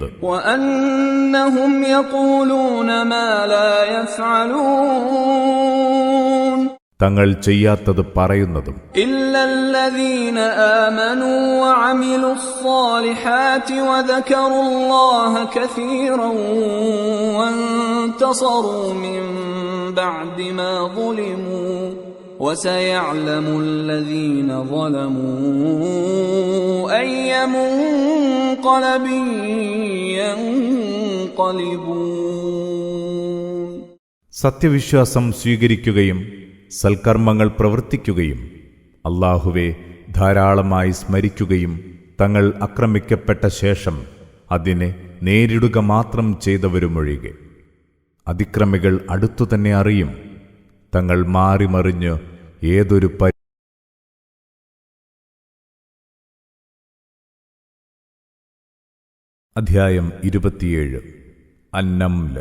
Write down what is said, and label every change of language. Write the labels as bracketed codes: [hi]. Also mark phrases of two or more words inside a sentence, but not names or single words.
[ar] وأنهم يقولون ما لا يفعلون. [ml] തങ്ങൾ ചെയ്യാത്തത് പറയുന്നതും. [ar] إلا الذين آمنوا وعملوا الصالحات وذكروا الله كثيرا وانتصروا من بعد ما ظلموا وسيعلم الذين ظلموا أي منقلب ينقلبون. [ml] സത്യവിശ്വാസം സ്വീകരിക്കുകയും സൽക്കർമ്മങ്ങൾ പ്രവർത്തിക്കുകയും അല്ലാഹുവെ ധാരാളമായി സ്മരിക്കുകയും തങ്ങൾ ആക്രമിക്കപ്പെട്ട ശേഷം അതിനെ നേരിടുക മാത്രം ചെയ്തവരുമൊഴികെ അതിക്രമികൾ അടുത്തുതന്നെ അറിയും തങ്ങൾ മാറിമറിഞ്ഞ് ഏതൊരു അധ്യായം 27 അന്നംല്.